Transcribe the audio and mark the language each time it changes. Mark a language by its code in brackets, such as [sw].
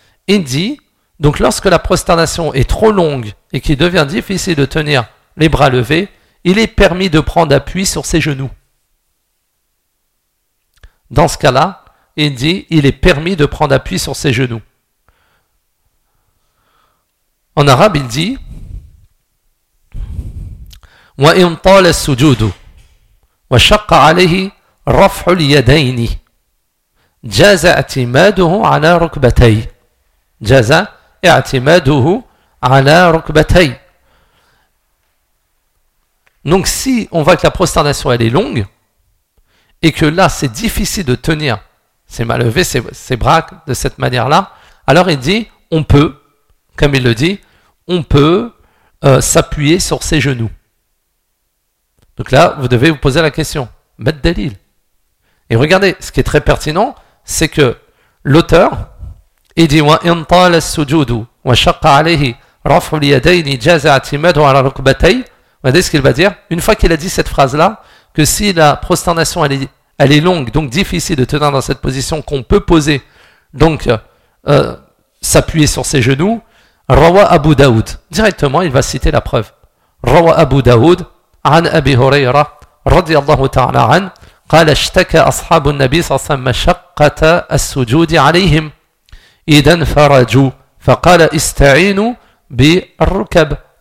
[fr] Il dit, donc lorsque la prosternation est trop longue et qu'il devient difficile de tenir les bras levés, il est permis de prendre appui sur ses genoux. Dans ce cas-là, il dit, il est permis de prendre appui sur ses genoux. En arabe, il dit, [ar] وَإِنْ طَالَ السُّجُودُ وَشَقَّ عَلَيْهِ رَفْعُ الْيَدَيْنِ جَازَ اَعْتِمَادُهُ عَلَى رُكْبَتَيْ جَازَ اَعْتِمَادُهُ عَلَى رُكْبَتَيْ. [fr] Donc si on voit que la prosternation elle est longue et que là c'est difficile de tenir c'est mal levé ses bras de cette manière là, alors il dit on peut, comme il le dit, on peut s'appuyer sur ses genoux. Donc là, vous devez vous poser la question. Mettre des lignes. Et regardez, ce qui est très pertinent, c'est que l'auteur, il dit « [ar] وَإِنْ طَالَ السُّجُودُ وَشَقَّ عَلَيْهِ رَفْعُ الْيَدَيْنِ جَازَ اَعْتِمَدُ عَلَى رُكْبَتَيْ [fr] ». Regardez ce qu'il va dire. Une fois qu'il a dit cette phrase-là, que si la prosternation elle est longue, donc difficile de tenir dans cette position qu'on peut poser, donc s'appuyer sur ses genoux, « Rawa Abu Daoud ». Directement, il va citer la preuve. « Rawa Abu Daoud ». [ar] عن أبي هريرة رضي الله تعالى عنه قال اشتكى أصحاب النبي صلى الله عليه وسلم مشقة السجود عليهم إذا انفرجوا فقال استعينوا بالركب.